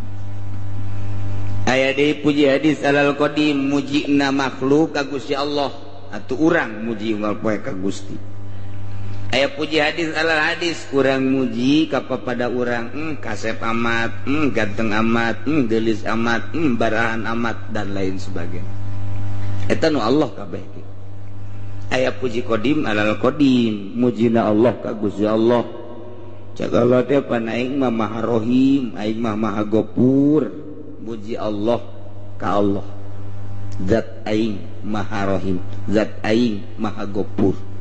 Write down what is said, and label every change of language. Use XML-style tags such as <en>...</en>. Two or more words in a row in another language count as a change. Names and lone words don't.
<su>Aya deui puji</su> <ar>حادث على القديم</ar> <su>mujina makhluk ka Gusti Allah atuh urang muji unggal poe ka Gusti. Aya puji</su> <ar>حادث على الحادث</ar> <su>urang muji ka pada urang kasep amat, ganteng amat, geulis amat, barahan amat</su> <id>dan lain sebagainya.</id> <su>Eta nu Allah kabeh. Aya puji</su> <ar>قديم على القديم</ar> <su>mujina Allah ka Gusti Allah. Cak Allah teh pan aing mah maha rohim, aing mah maha gopur. Muji Allah ka Allah. Zat aing maha rohim, zat aing maha gopur.</su>